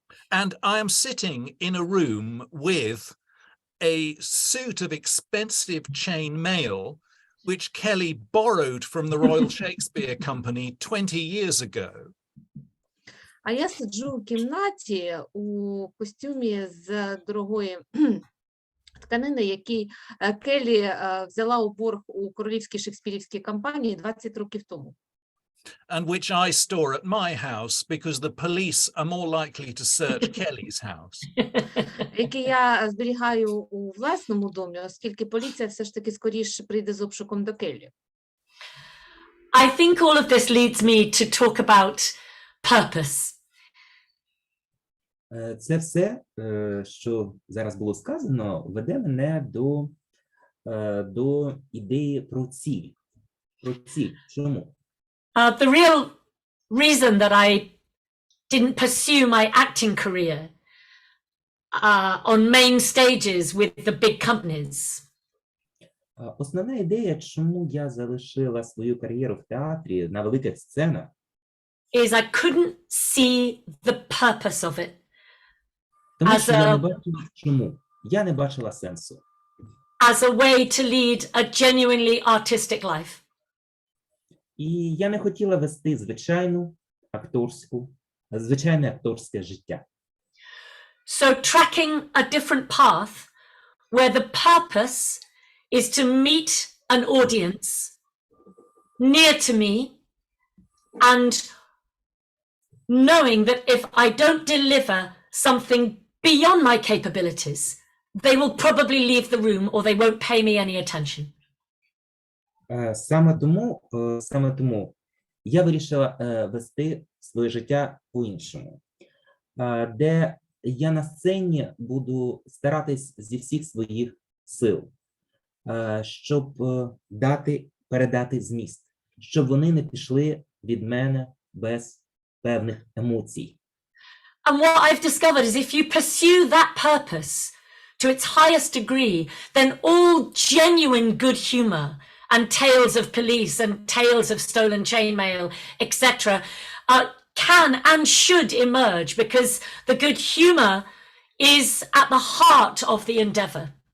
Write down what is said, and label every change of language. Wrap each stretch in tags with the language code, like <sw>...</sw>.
<en>And I am sitting in a room with a suit of expensive chain mail which Kelly borrowed from the Royal Shakespeare Company 20 years ago.</en> <uk>А я сиджу у кімнаті у костюмі з дорогої тканини, який Келлі взяла у борг у королівській шекспірівській компанії 20 років тому.</uk> <en>And which I store at my house because the police are more likely to search Kelly's house.</en> <uk>Який я зберігаю у власному домі, оскільки поліція все ж таки скоріше прийде з обшуком до Келлі.</uk> <en>I think all of this leads me to talk about purpose.</en> <uk>Це все, що зараз було сказано, веде мене до ідеї про ціль. Про ціль. Чому?</uk> <en>The real reason that I didn't pursue my acting career on main stages with the big companies.</en> <uk>Основна ідея, чому я залишила свою кар'єру в театрі на великих сценах,</uk> <en>is I couldn't see the purpose of it.</en> <uk>Тому що я не бачила чому. Я не бачила сенсу.</uk> <en>As a way to lead a genuinely artistic life.</en> <uk>І я не хотіла вести звичайне акторське життя.</uk> <en>So tracking a different path where the purpose is to meet an audience near to me and knowing that if I don't deliver something beyond my capabilities, they will probably leave the room or they won't pay me any attention.</en> <uk>Саме тому я вирішила вести своє життя по-іншому, де я на сцені буду старатись зі всіх своїх сил, щоб передати зміст, щоб вони не пішли від мене без певних емоцій.</uk> <en>And what I've discovered is if you pursue that purpose to its highest degree, then all genuine good humor and tales of police and tales of stolen chainmail, etc., can and should emerge because the good humor is at the heart of the endeavor.</en>